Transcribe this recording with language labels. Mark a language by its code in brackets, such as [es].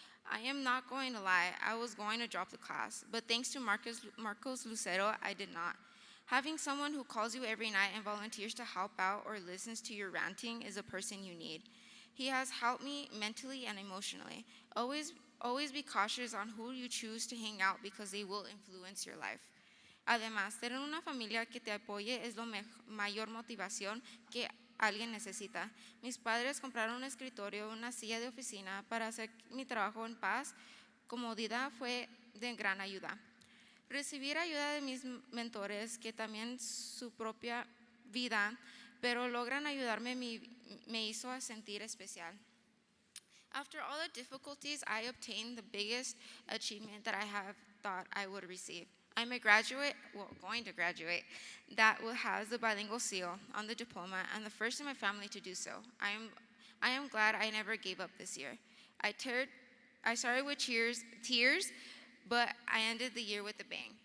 [en] I am not going to lie, I was going to drop the class, but thanks to Marcos Lucero, I did not. Having someone who calls you every night and volunteers to help out or listens to your ranting is a person you need. He has helped me mentally and emotionally. Always be cautious on who you choose to hang out because they will influence your life. [es] Además, tener una familia que te apoye es la mayor motivación que alguien necesita. Mis padres compraron un escritorio, una silla de oficina para hacer mi trabajo en paz. Comodidad fue de gran ayuda. Recibir ayuda de mis mentores, que también su propia vida, pero logran ayudarme, me hizo sentir especial. [en] After all the difficulties, I obtained the biggest achievement that I have thought I would receive. I'm a graduate, going to graduate, that will have the bilingual seal on the diploma and the first in my family to do so. I am glad I never gave up this year. I started with tears, but I ended the year with a bang.